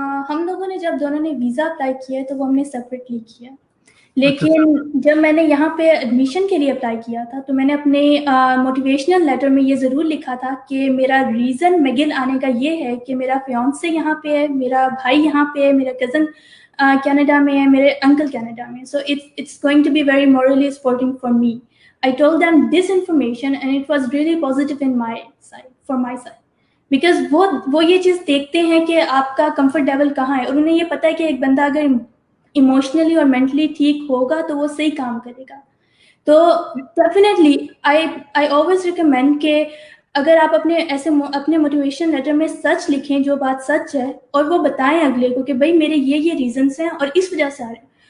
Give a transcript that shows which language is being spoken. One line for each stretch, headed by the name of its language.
Urdu: ہم لوگوں نے جب دونوں نے ویزا اپلائی کیا ہے تو وہ ہم نے سیپریٹلی کیا, لیکن جب میں نے یہاں پہ ایڈمیشن کے لیے اپلائی کیا تھا تو میں نے اپنے موٹیویشنل لیٹر میں یہ ضرور لکھا تھا کہ میرا ریزن میگل آنے کا یہ ہے کہ میرا فیانسے یہاں پہ ہے, میرا بھائی یہاں پہ ہے, میرا کزن کینیڈا میں ہے, میرے انکل کینیڈا میں,
English: So it's going to be very morally supporting for me. I told them this information and it was really positive in my side, for my side.
Urdu: Because وہ یہ چیز دیکھتے ہیں کہ آپ کا کمفرٹ لیول کہاں ہے, اور انہیں یہ پتہ ہے کہ ایک بندہ اگر ایموشنلی اور مینٹلی ٹھیک ہوگا تو وہ صحیح کام کرے گا. تو ڈیفینیٹلی
English: I always recommend
Urdu: کہ اگر آپ اپنے موٹیویشن لیٹر میں سچ لکھیں, جو بات سچ ہے, اور وہ بتائیں اگلے کو کہ بھائی میرے یہ ریزنس ہیں اور اس وجہ سے آ رہے ہیں.